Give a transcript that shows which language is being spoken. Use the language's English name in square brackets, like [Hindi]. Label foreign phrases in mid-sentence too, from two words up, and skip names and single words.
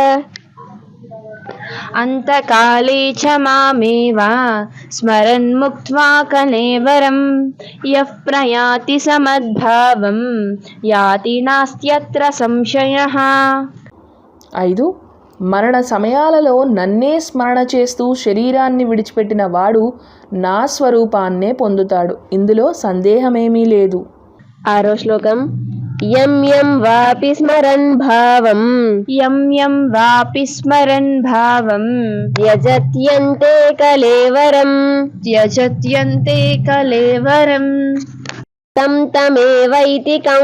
[Sanskrit] अंतकाले च मामेव स्मरन्मुक्त्वा कलेवरम् यः प्रयाति समद्भावम् याति नास्त्यत्र संशयः 5. [Telugu] మరణ సమయాలలో నన్నే స్మరణ చేస్తూ శరీరాన్ని విడిచిపెట్టిన వాడు నా స్వరూపాన్నే పొందుతాడు. ఇందులో సందేహమేమీ లేదు. 6వ శ్లోకం [Sanskrit] यं यं वापि स्मरन् भावम् त्यजत्यन्ते कलेवरम् तं तमेवैति